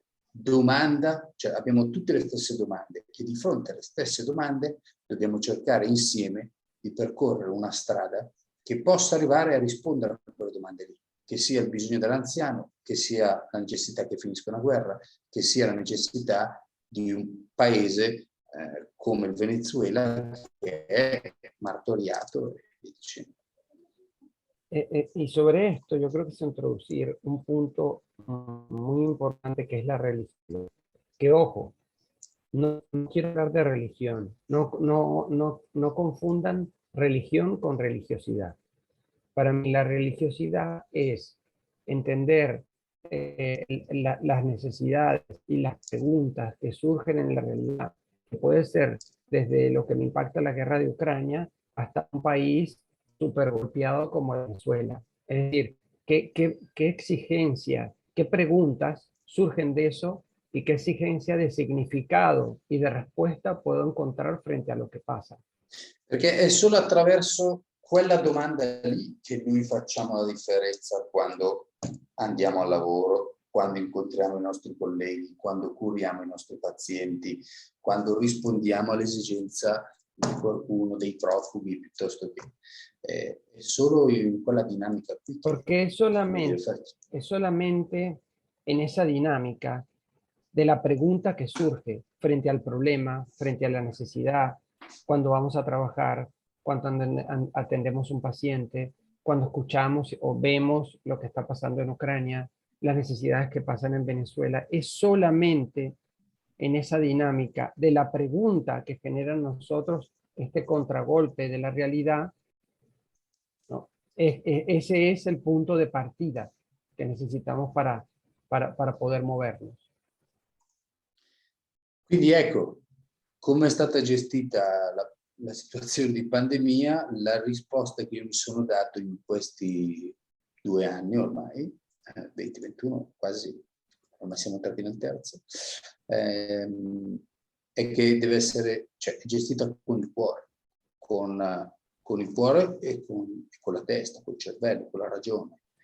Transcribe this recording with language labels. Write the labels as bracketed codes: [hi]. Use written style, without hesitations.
[it] domanda, cioè abbiamo tutte le stesse domande e di fronte alle stesse domande dobbiamo cercare insieme di percorrere una strada che possa arrivare a rispondere a quelle domande lì, che sia il bisogno dell'anziano, che sia la necessità che finisca una guerra, che sia la necessità di un paese come il Venezuela, che è martoriato e via dicendo. [es] Y sobre esto yo creo que es introducir un punto muy importante que es la religión. Que ojo, no quiero hablar de religión, no confundan religión con religiosidad. Para mí la religiosidad es entender las necesidades y las preguntas que surgen en la realidad, que puede ser desde lo que me impacta la guerra de Ucrania hasta un país súper golpeado como Venezuela. Es decir, ¿qué exigencia, qué preguntas surgen de eso y qué exigencia de significado y de respuesta puedo encontrar frente a lo que pasa? [it] Perché è solo attraverso quella domanda lì che noi facciamo la differenza quando andiamo al lavoro, quando incontriamo i nostri colleghi, quando curiamo i nostri pazienti, quando rispondiamo all'esigenza di qualcuno, dei profughi, piuttosto che è solo in quella dinamica qui. [es] Porque es solamente en esa dinámica de la pregunta que surge frente al problema, frente a la necesidad, cuando vamos a trabajar, cuando atendemos un paciente, cuando escuchamos o vemos lo que está pasando en Ucrania, las necesidades que pasan en Venezuela, es solamente en esa dinámica de la pregunta que genera en nosotros este contragolpe de la realidad, ¿no? Ese es el punto de partida que necesitamos para poder movernos. [it] Quindi ecco, come è stata gestita la situazione di pandemia, la risposta che io mi sono dato in questi 2 anni ormai, 2021 quasi, ormai siamo entrati nel terzo, è che deve essere, cioè, gestita con il cuore, con il cuore e con la testa, col cervello, con la ragione.